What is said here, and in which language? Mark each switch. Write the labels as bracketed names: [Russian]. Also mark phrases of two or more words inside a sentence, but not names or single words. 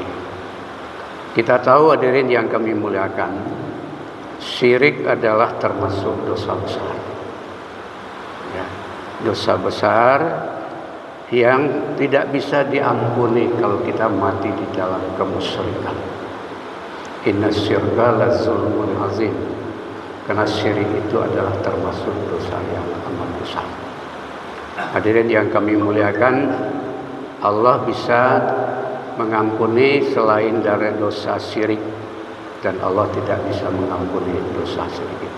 [Indonesian] Kita tahu hadirin yang kami muliakan, syirik adalah termasuk dosa besar. Dosa besar yang tidak bisa diampuni kalau kita mati di dalam kemusyrikan. [Arabic] إن شرك لظلم عظيم. [Indonesian] Karena syirik itu adalah termasuk dosa yang amat besar. Hadirin yang kami muliakan, Allah bisa mengampuni selain dari dosa syirik, dan Allah tidak bisa mengampuni dosa syirik itu.